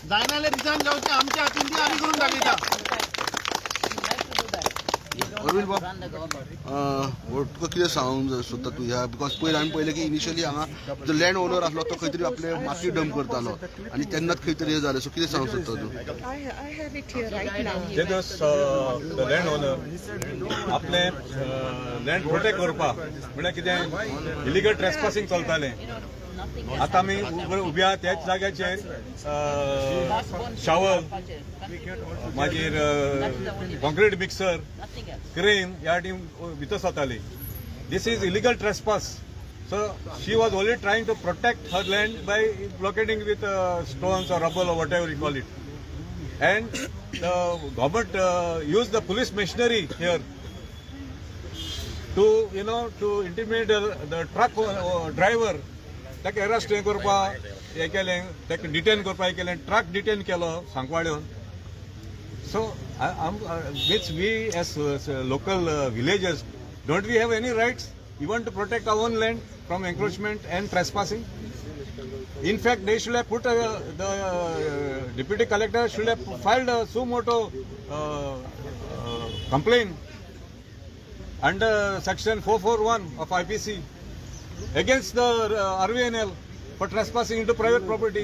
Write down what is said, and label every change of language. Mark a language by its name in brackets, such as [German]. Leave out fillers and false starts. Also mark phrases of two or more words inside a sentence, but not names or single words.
[Konkani] जायना जाल्यार रिजायन जावचें आमच्या हातीन ती आमी करून दाखयता. अरविंद बाब तुका कितें सांगूंक सोदता तूं ह्या बिकॉज पयर आमी पळयलें की इनिशियली हांगा जो [English] land owner [Konkani] आसलो तो खंय तरी आपले माती डंप करतालो आनी तेन्नाच खंय तरी हें जालें. सो कितें सांगूंक सोदता तूं? [English] I have it here right now. the land owner [Konkani] आपले [English] land protect [Konkani] करपा म्हळ्यार कितें [English] illegal trespassing [Konkani] चलतालें. आतां आमी उब्या त्याच जाग्याचेर शावर मागीर [English] concrete mixer crane [Konkani] ह्या टीम भितर सरताली. [English] This is illegal trespass. So she was only trying to protect her land by blockading with stones or rubble or whatever you call it. And the government used the police machinery here to, to intimidate the truck driver. [Konkani] ताका अरेस्ट करपा हे केलें, ताका डिटेन करपा हे केलें, [English] truck detain [Konkani] केलो सांकवाड्यान. [English] So means we as local villagers don't we have any rights even to protect our own land from encroachment and trespassing? In fact, they should have put the deputy collector should have filed a suo motu complaint under section 441 of IPC against the RVNL for trespassing into private property.